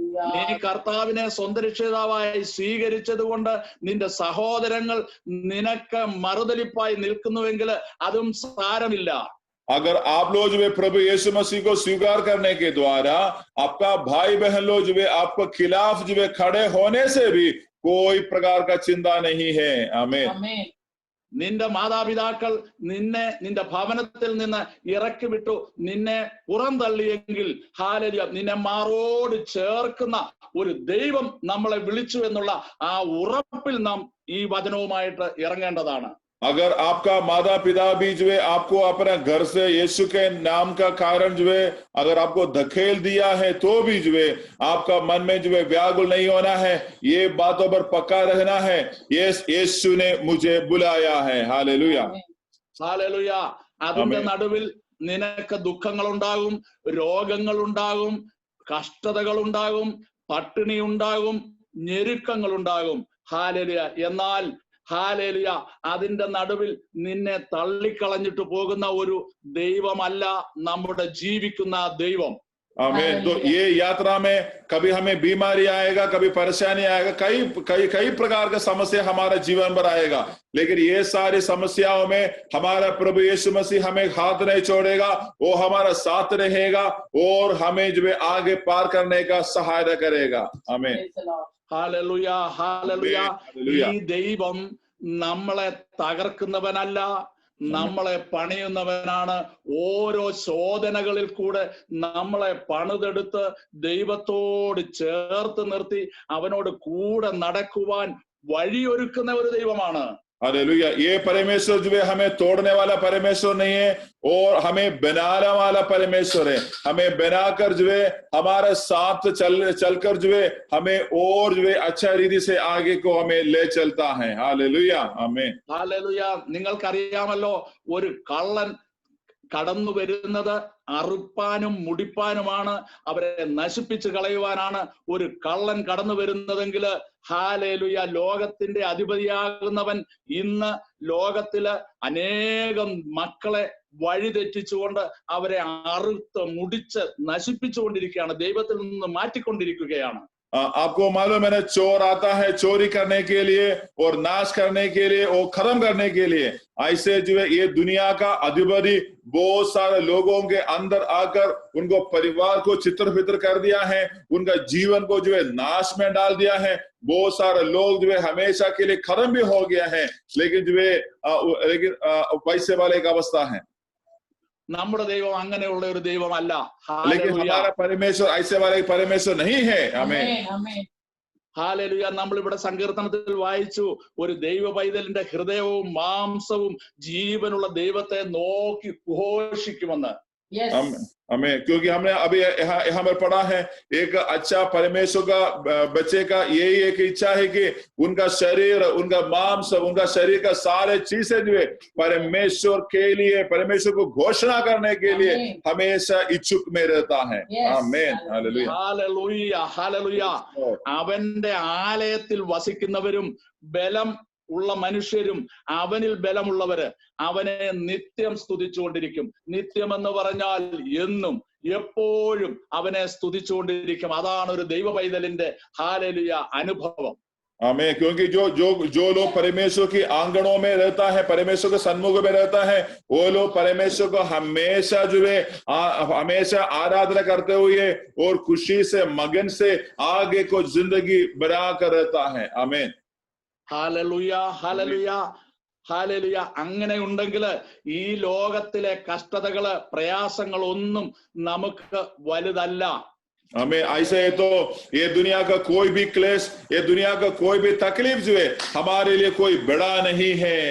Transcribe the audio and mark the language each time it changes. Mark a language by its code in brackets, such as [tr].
[ml] നീ കർത്താവിനെ സ്വന്തം രക്ഷിതാവായി സ്വീകരിച്ചത് കൊണ്ട് നിന്റെ സഹോദരങ്ങൾ നിനക്ക് മറുതലിപ്പായി നിൽക്കുന്നുവെങ്കിൽ അതും സാരമില്ല. [hi] अगर आप लोग जो है प्रभु यीशु मसीह को स्वीकार करने के द्वारा आपका भाई बहन लोग जो है आपको खिलाफ जो है खड़े होने से भी कोई प्रकार का चिंता नहीं है। आमीन। [ml] നിന്റെ മാതാപിതാക്കൾ നിന്റെ ഭവനത്തിൽ നിന്ന് ഇറക്കി വിട്ടു, നിന്നെ പുറന്തള്ളിയെങ്കിൽ ഹല്ലേലൂയ, നിന്നെ മാറോട് ചേർക്കുന്ന ഒരു ദൈവം നമ്മളെ വിളിച്ചു എന്നുള്ള ആ ഉറപ്പിൽ നാം ഈ വചനവുമായിട്ട് ഇറങ്ങേണ്ടതാണ്. [hi] अगर आपका माता पिता भी जो है आपको अपने घर से यीशु के नाम का कारण जो है अगर आपको धकेल दिया है तो भी जो है आपका मन में जो है व्याकुल नहीं होना है, ये बातों पर पक्का रहना है। यीशु ने मुझे बुलाया है। Hallelujah, hallelujah. [ml] അതിന്റെ നടുവിൽ നിനക്ക് ദുഃഖങ്ങൾ ഉണ്ടാകും, രോഗങ്ങൾ ഉണ്ടാകും, കഷ്ടതകൾ ഉണ്ടാകും, പട്ടിണി ഉണ്ടാകും, ഞെരുക്കങ്ങൾ ഉണ്ടാകും. ഹാലേലൂയ. എന്നാൽ ഹാലേലൂയ, അതിന്റെ നടുവിൽ നിന്നെ തള്ളിക്കളഞ്ഞിട്ട് പോകുന്ന ഒരു ദൈവമല്ല നമ്മുടെ ജീവിക്കുന്ന ദൈവം. [hi] आमीन। तो ये यात्रा में कभी हमें बीमारी आएगा, कभी परेशानी आएगा, कई प्रकार का समस्या हमारे जीवन पर आएगा, लेकिन ये सारी समस्याओं में हमारा प्रभु यीशु मसीह हमें हाथ नहीं छोड़ेगा, वो हमारा साथ रहेगा और हमें जो है आगे पार करने का सहायता करेगा। आमीन। [ml] Hallelujah, hallelujah. ഈ ദൈവം നമ്മളെ തകർക്കുന്നവനല്ല, നമ്മളെ പണിയുന്നവനാണ്. ഓരോ ശോധനകളിൽ കൂടെ നമ്മളെ പണിതെടുത്ത് ദൈവത്തോട് ചേർത്ത് നിർത്തി അവനോട് കൂടെ നടക്കുവാൻ വഴിയൊരുക്കുന്ന ഒരു ദൈവമാണ്. [hi] हालेलुया। ये परमेश्वर जो है हमें तोड़ने वाला परमेश्वर नहीं है और हमें बनाने वाला परमेश्वर है। हमें बनाकर जो है हमारे साथ चलकर जो है हमें और जो है अच्छा रीति से आगे को हमें ले चलता है। हालेलुया, आमीन। हालेलुया. [ml] നിങ്ങൾക്കറിയാമല്ലോ, ഒരു കള്ളൻ കടന്നു വരുന്നത് അറുപ്പാനും മുടിപ്പാനുമാണ്, അവരെ നശിപ്പിച്ചു കളയുവാനാണ് ഒരു കള്ളൻ കടന്നു വരുന്നതെങ്കിൽ ഹാലേലുയ, ലോകത്തിന്റെ അധിപതിയാകുന്നവൻ ഇന്ന് ലോകത്തില് അനേകം മക്കളെ വഴിതെറ്റിച്ചുകൊണ്ട് അവരെ അറുത്ത് മുടിച്ച് നശിപ്പിച്ചുകൊണ്ടിരിക്കുകയാണ്, ദൈവത്തിൽ നിന്ന് മാറ്റിക്കൊണ്ടിരിക്കുകയാണ്. [hi] आपको मालूम है ना, चोर आता है चोरी करने के लिए और नाश करने के लिए और खत्म करने के लिए। ऐसे जो है ये दुनिया का अधिपति बहुत सारे लोगों के अंदर आकर उनको परिवार को चित्र फित्र कर दिया है, उनका जीवन को जो है नाश में डाल दिया है। बहुत सारे लोग जो है हमेशा के लिए खत्म भी हो गया है, लेकिन जो है पैसे वाले एक अवस्था है। [ml] നമ്മുടെ ദൈവം അങ്ങനെയുള്ള ഒരു ദൈവമല്ല. [hi] लेकिन हमारा परमेश्वर ऐसे वाले परमेश्वर नहीं है। आमीन, [ml] ഹാലേലുയ. നമ്മളിവിടെ സങ്കീർത്തനത്തിൽ വായിച്ചു, ഒരു ദൈവ പൈതലിന്റെ ഹൃദയവും മാംസവും ജീവനുള്ള ദൈവത്തെ നോക്കി ഘോഷിക്കുമെന്ന്. [hi] हमें क्योंकि हमने अभी यहाँ पर पढ़ा है, एक अच्छा परमेश्वर का बच्चे का यही एक इच्छा है कि उनका शरीर, उनका मांस, उनका शरीर का सारे चीजें जो है परमेश्वर के लिए, परमेश्वर को घोषणा करने के लिए हमेशा इच्छुक में रहता है। आमीन, हालेलुया, हालेलुया, हालेलुया. [ml] അവന്റെ ആലയത്തിൽ വസിക്കുന്നവരും ബലം ഉള്ള മനുഷ്യരും അവനിൽ ബലമുള്ളവര് അവനെ നിത്യം സ്തുതിച്ചുകൊണ്ടിരിക്കും. നിത്യം എന്ന് പറഞ്ഞാൽ എന്നും എപ്പോഴും അവനെ സ്തുതിച്ചുകൊണ്ടിരിക്കും. അതാണ് ഒരു ദൈവ പൈതലിന്റെ ഹാലേലുയ അനുഭവം. [hi] आमीन। क्योंकि जो लोग परमेश्वर की आंगनों में रहता है, परमेश्वर के सन्मुख में रहता है, वो लोग परमेश्वर को हमेशा जो है हमेशा आराधना करते हुए और खुशी से मगन से आगे को जिंदगी बना कर रहता है। आमीन, [ml] ഹാലലുയ, ഹാലലുയ, ഹാലലുയ. അങ്ങനെ ഉണ്ടെങ്കിൽ ഈ ലോകത്തിലെ കഷ്ടതകള് പ്രയാസങ്ങൾ ഒന്നും നമുക്ക് വലുതല്ല. [hi] हमें ऐसे है तो ये दुनिया का कोई भी क्लेश, ये दुनिया का कोई भी तकलीफ जो है हमारे लिए कोई बड़ा नहीं है।